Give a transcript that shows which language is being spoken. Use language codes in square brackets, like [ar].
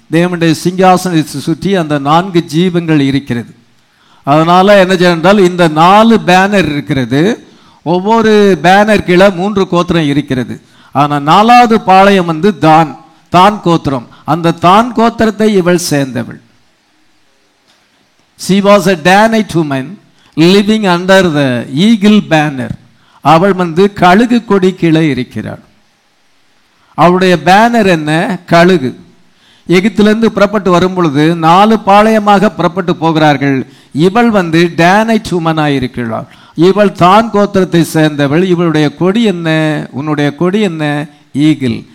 [ta] தேவனுடைய சிங்காசனத்தை சுற்றி அந்த 4 ஜீவங்கள் இருக்கிறது. அதனால என்ன செய்தால், இந்த 4 பேனர் இருக்கிறது. ஒவ்வொரு பேனர் கீழே 3 கோத்திரம் இருக்கிறது. ஆனால் 4வது பாளையம் தான் கோத்திரம். அந்த தான் கோத்திரத்தை இவள் சேர்ந்தவள். [en] She was a Danite woman living under the eagle banner. [ta] அவள் கழுகு கொடி கீழே இருக்கிறாள். அவளுடைய பேனர் என்ன? கழுகு. எகிப்திலிருந்து புறப்பட்டு வரும் பொழுது 4 பாளையமாக புறப்பட்டு போகிறார்கள். இவள் டேனைட் உமனாய் இருக்கிறாள். இவள் தான் கோத்திரத்தை சேர்ந்தவள். இவளுடைய கொடி என்ன? உன்னுடைய கொடி என்ன? ஈகிள்.